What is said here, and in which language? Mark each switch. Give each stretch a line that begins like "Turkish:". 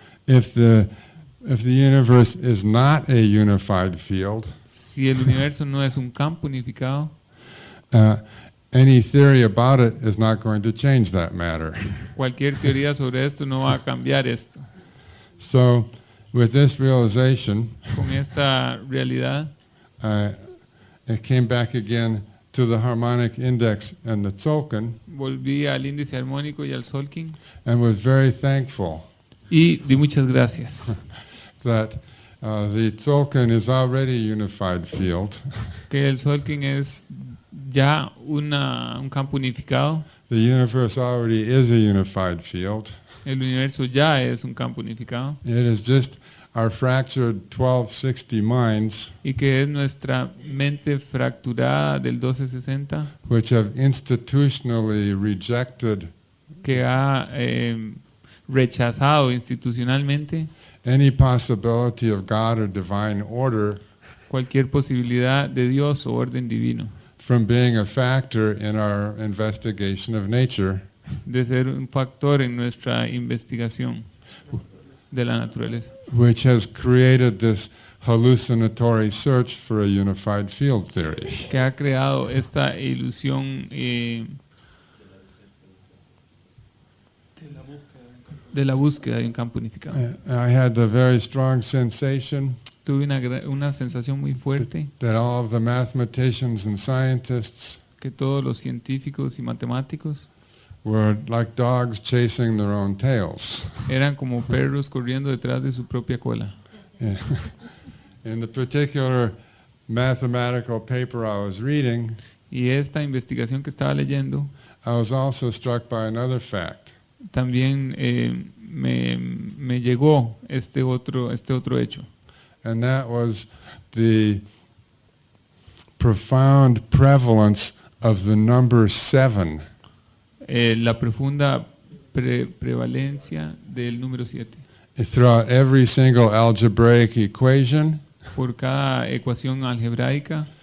English: If the universe is not a unified field,
Spanish: Si el universo no es un campo unificado,
English: any theory about it is not going to change that matter.
Spanish: cualquier teoría sobre esto no va a cambiar esto.
English: So, with this realization,
Spanish: Con esta realidad,
English: it came back again to the harmonic index and the tzolk'in,
Spanish: volví al índice armónico y al Solking
English: and was very thankful
Spanish: y di muchas gracias.
English: that the tzolk'in is already a unified field.
Spanish: Que el Solking es ya un campo unificado,
English: The universe already is a unified field.
Spanish: el universo ya es un campo unificado
English: It is just our fractured 1260 minds
Spanish: y que es nuestra mente fracturada del 1260
English: which have institutionally rejected
Spanish: que ha rechazado institucionalmente
English: any possibility of God or divine order
Spanish: cualquier posibilidad de Dios o orden divino,
English: from being a factor in our investigation of nature.
Spanish: de ser un factor en nuestra investigación de la naturaleza,
English: Which has created this hallucinatory search for a unified field theory.
Spanish: que ha creado esta ilusión de la búsqueda de un campo unificado.
English: I had the very strong sensation
Spanish: Tuve una sensación muy fuerte
English: that all of the mathematicians and scientists
Spanish: que todos los científicos y matemáticos
English: were like dogs chasing their own tails.
Spanish: eran como perros corriendo detrás de su propia cola.
English: In the particular mathematical paper I was reading,
Spanish: Y esta investigación que estaba leyendo
English: I was also struck by another fact.
Spanish: también me llegó este otro hecho,
English: And that was the profound prevalence of the number 7
Spanish: la profunda prevalencia del número 7
English: throughout every single algebraic equation
Spanish: por cada ecuación algebraica